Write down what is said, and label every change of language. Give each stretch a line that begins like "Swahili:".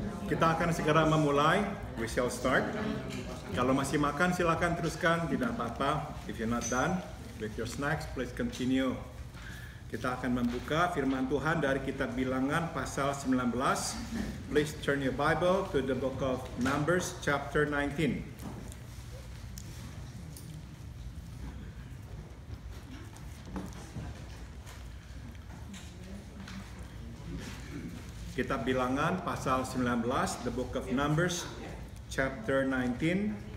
Indonesian: Kita akan segera memulai.
English: We shall start.
Indonesian: Kalau masih makan silakan teruskan, tidak apa-apa.
English: If you're not done with your snacks, please continue.
Indonesian: Kita akan membuka firman Tuhan dari kitab Bilangan pasal 19.
English: Please turn your Bible to the book of Numbers chapter 19.
Indonesian: Kitab Bilangan pasal 19,
English: the book of Numbers chapter 19.